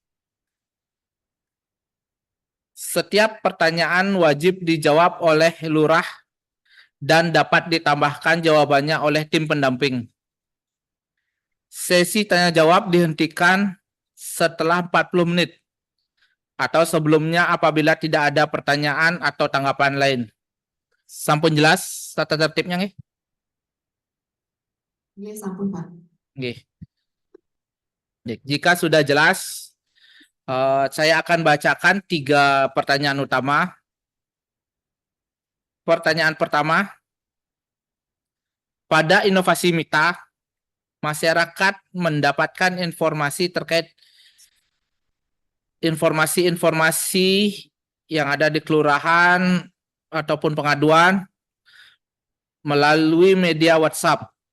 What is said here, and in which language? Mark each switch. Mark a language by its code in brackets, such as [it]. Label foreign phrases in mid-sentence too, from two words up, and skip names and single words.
[id] Setiap pertanyaan wajib dijawab oleh lurah dan dapat ditambahkan jawabannya oleh tim pendamping. Sesi tanya jawab dihentikan setelah 40 menit atau sebelumnya apabila tidak ada pertanyaan atau tanggapan lain. Sampun jelas tata tertibnya nggih? Iya, sampun Pak. Nggih. Jika sudah jelas, saya akan bacakan 3 pertanyaan utama. Pertanyaan pertama, pada inovasi MITA, masyarakat mendapatkan informasi terkait informasi-informasi yang ada di kelurahan ataupun pengaduan melalui media WhatsApp.